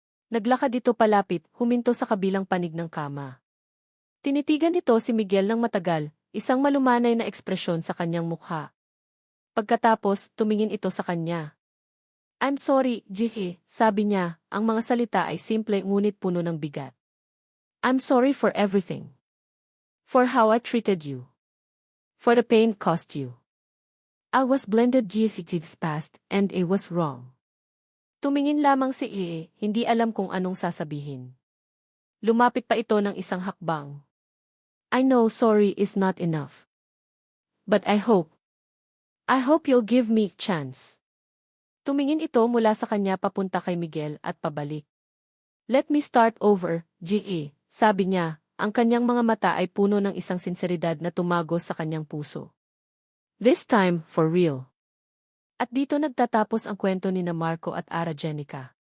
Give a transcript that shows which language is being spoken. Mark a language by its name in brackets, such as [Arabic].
[Filipino] Naglakad ito palapit, huminto sa kabilang panig ng kama. Tinitigan nito si Miguel ng matagal, isang malumanay na ekspresyon sa kanyang mukha. Pagkatapos, tumingin ito sa kanya. [English] I'm sorry, [Filipino] Jihi, sabi niya, ang mga salita ay simple ngunit puno ng bigat. [English] I'm sorry for everything. For how I treated you. For the pain caused you. I was blended Jihi's past, and it was wrong. [Filipino] Tumingin lamang si Ie, hindi alam kung anong sasabihin. Lumapit pa ito ng isang hakbang. [English] I know sorry is not enough. But I hope you'll give me a chance. [Filipino] Tumingin ito mula sa kanya papunta kay Miguel at pabalik. [English] Let me start over, [Filipino] G.E., sabi niya, ang kanyang mga mata ay puno ng isang sinseridad na tumagos sa kanyang puso. [English] This time, for real. [Filipino] At dito nagtatapos ang kwento ni na Marco at Ara Jenica.